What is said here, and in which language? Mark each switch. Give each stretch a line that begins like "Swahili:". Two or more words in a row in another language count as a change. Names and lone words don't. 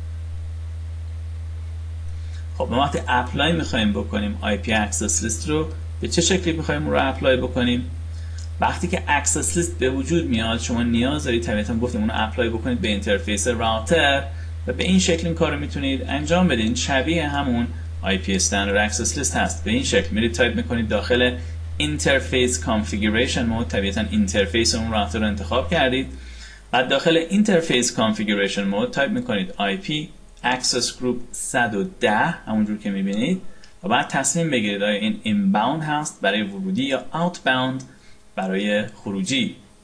Persian: خب ما وقتی اپلای میخوایم بکنیم
English: IP access list
Persian: رو به چه شکلی میخوایم رو اپلای بکنیم؟ وقتی که
English: access list
Persian: به وجود میاد شما نیاز دارید طبیعتا گفتیم اون رو اپلای بکنید به اینترفیس راوتر و به این شکل این کار رو میتونید انجام بدید. شبیه همون
English: IP standard access list
Persian: هست. به این شکل میرید تایپ میکنید داخل
English: interface configuration mode،
Persian: طبیعتا اینترفیس اون راوتر رو انتخاب کردید. بعد داخل
English: interface configuration mode
Persian: تایپ میکنید
English: IP access group 110
Persian: همونجور که میبینید و بعد تصمیم بگیرید آیا این inbound هست برای ورودی یا outbound برای خروجی.